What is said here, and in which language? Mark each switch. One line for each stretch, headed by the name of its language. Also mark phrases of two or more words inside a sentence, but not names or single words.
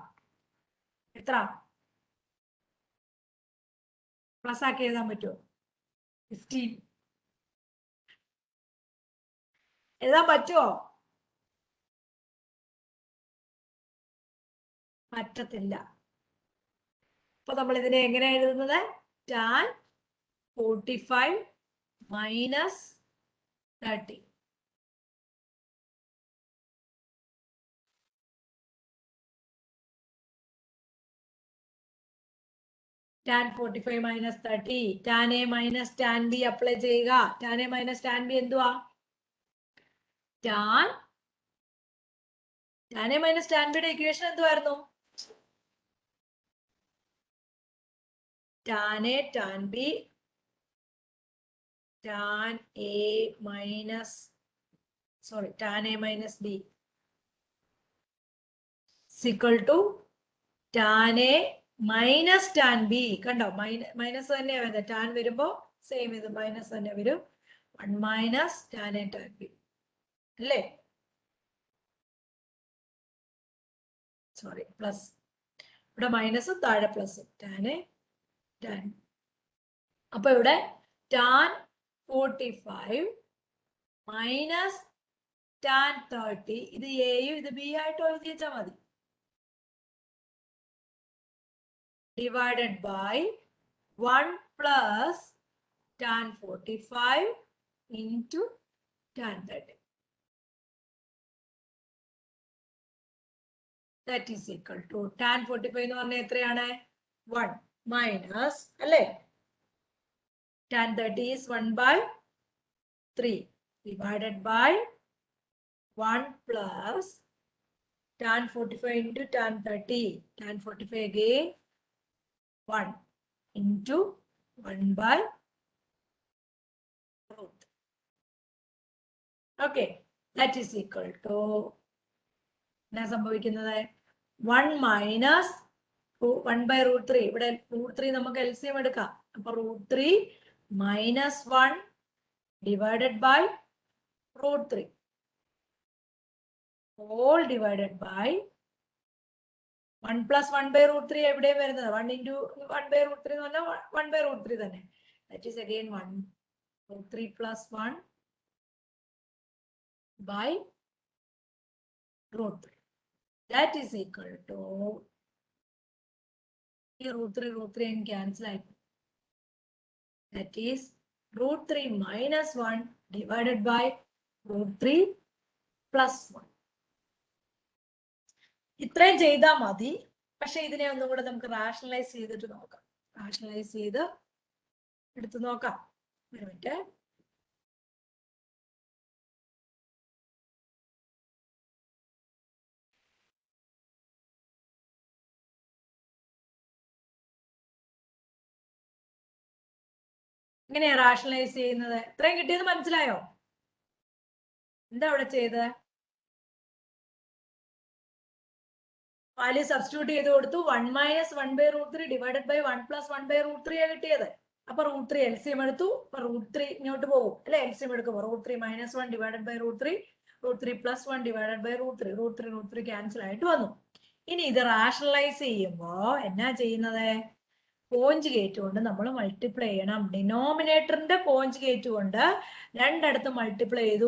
Malayalam: എത്ര പ്ലസ് ആക്കി എഴുതാൻ പറ്റുമോ? 15 എഴുതാൻ പറ്റുമോ? പറ്റത്തില്ല. അപ്പൊ നമ്മൾ ഇതിനെ എങ്ങനെ എഴുതുന്നത്?
English: tan 45 - 30. tan 45 - 30. tan A - tan B
Malayalam: അപ്ലൈ ചെയ്യുക.
English: tan A - tan B
Malayalam: എന്തുവാ?
English: tan A - tan B
Malayalam: യുടെ ഇക്വേഷൻ എന്തുവായിരുന്നു?
English: tan A tan B tan A - B is equal to tan A - tan B.
Malayalam: കണ്ടോ, മൈനസ് തന്നെയാ വരുന്നത്. ടാൻ വരുമ്പോ സെയിം ഇത് മൈനസ് തന്നെ വരും.
English: 1 - tan A tan B
Malayalam: അല്ലേ?
English: Sorry, plus.
Malayalam: ഇവിടെ മൈനസ്, താഴെ പ്ലസ്.
English: tan A tan.
Malayalam: അപ്പൊ ഇവിടെ
English: tan 45 - tan 30.
Malayalam: ഇത് എയും ഇത് ബി ആയിട്ട് എഴുതി വെച്ചാൽ മതി.
English: divided by 1 + tan 45 into tan 30. That is equal to tan 45
Malayalam: എന്ന് പറഞ്ഞാൽ എത്രയാണ്? 1 മൈനസ് അല്ലേ?
English: tan 30 is 1/3 divided by 1 + tan 45 into tan 30. Tan 45 again 1 into 1 by root. Okay, that is equal to
Malayalam: എന്നാ സംഭവിക്കുന്നത്
English: 1 minus 1 by root 3. ഇവിടെ root 3
Malayalam: നമുക്ക് LCM എടുക്കാം. അപ്പൊ
English: root 3 minus 1 divided by root 3 all divided by 1 plus 1 by root 3
Malayalam: എവിടെയും വരുന്നത്
English: 1 into 1 by root 3
Malayalam: എന്ന് പറഞ്ഞാൽ
English: 1 by root 3 തന്നെ. That is again 1 root 3 plus 1 by root 3. That is equal to root 3 and cancel out. That is root 3 minus 1 divided by root 3 plus 1.
Malayalam: ഇത്രയും ചെയ്താൽ മതി. പക്ഷെ ഇതിനെ ഒന്നും കൂടെ നമുക്ക് റാഷണലൈസ് ചെയ്തിട്ട് നോക്കാം. റാഷണലൈസ് ചെയ്ത് എടുത്ത് നോക്കാം. ഒരു മിനിറ്റ്. എങ്ങനെയാ റാഷണലൈസ് ചെയ്യുന്നത്? ഇത്രയും കിട്ടിയത് മനസ്സിലായോ? എന്താ അവിടെ ചെയ്തത്?
English: value substitute ചെയ്ത് കൊടുത്തു. 1 minus 1 by root 3 divided by 1 plus 1 by root 3
Malayalam: ആണ് കിട്ടിയത്. അപ്പൊ
English: root 3 LCM
Malayalam: എടുത്തു. അപ്പൊ
English: root 3
Malayalam: ഇങ്ങോട്ട് പോകും അല്ലെ?
English: LCM എടുക്കുമ്പോൾ root 3 minus 1 divided by root 3 root 3 plus 1 divided by root 3 root 3
Malayalam: ക്യാൻസൽ ആയിട്ട് വന്നു. ഇനി ഇത് റാഷണലൈസ് ചെയ്യുമ്പോ എന്നാ ചെയ്യുന്നത്? കോഞ്ചുഗേറ്റ് കൊണ്ട് നമ്മൾ മൾട്ടിപ്ലൈ ചെയ്യണം. ഡിനോമിനേറ്ററിന്റെ കോഞ്ചുഗേറ്റ് കൊണ്ട് രണ്ടിടത്ത് മൾട്ടിപ്ലൈ ചെയ്തു.